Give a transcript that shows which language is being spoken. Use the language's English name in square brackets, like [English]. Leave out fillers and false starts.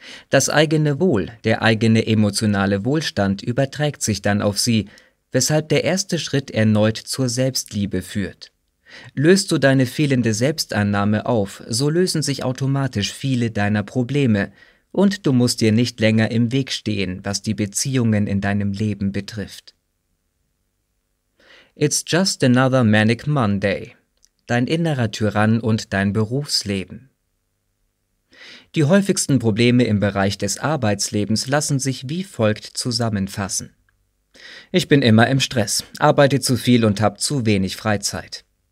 [German] Das eigene Wohl, der eigene emotionale Wohlstand überträgt sich dann auf sie, weshalb der erste Schritt erneut zur Selbstliebe führt. Löst du deine fehlende Selbstannahme auf, so lösen sich automatisch viele deiner Probleme und du musst dir nicht länger im Weg stehen, was die Beziehungen in deinem Leben betrifft. [English] It's just another manic Monday. [German] Dein innerer Tyrann und dein Berufsleben. Die häufigsten Probleme im Bereich des Arbeitslebens lassen sich wie folgt zusammenfassen. Ich bin immer im Stress, arbeite zu viel und habe zu wenig Freizeit.